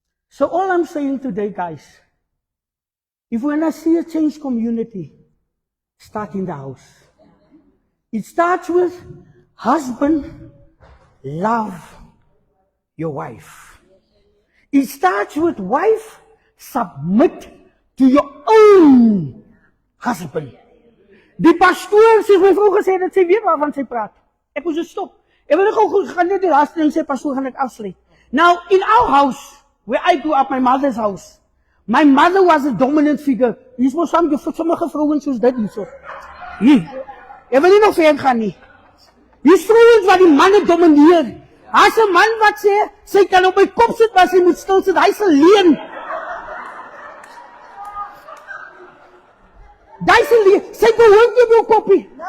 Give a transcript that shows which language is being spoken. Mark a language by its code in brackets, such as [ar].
[en] So all I'm saying today, guys, if we're going to see a changed community, start in the house. It starts with husband, love your wife. It starts with wife, submit to your own husband. [af] Die pastoor, soos my vrou gesê het, sy weet waarvan sy praat. Ek moes dit stop. Ek wil gou gaan net die laaste ding sê, pastoor, gaan ek afsluit. [en] Now, in our house, where I grew up, my mother's house, my mother was a dominant figure. [af] Hier is mos sommige vrouens soos dit hierso. Hier. Ek wil nie nog verder gaan nie. Hier is vrouens wat die manne domineer. As 'n man wat sê, sy kan op my kop sit, maar sy moet stil sit, hy sal leen. Hy sal leen, sy behoort nie op jou koppie.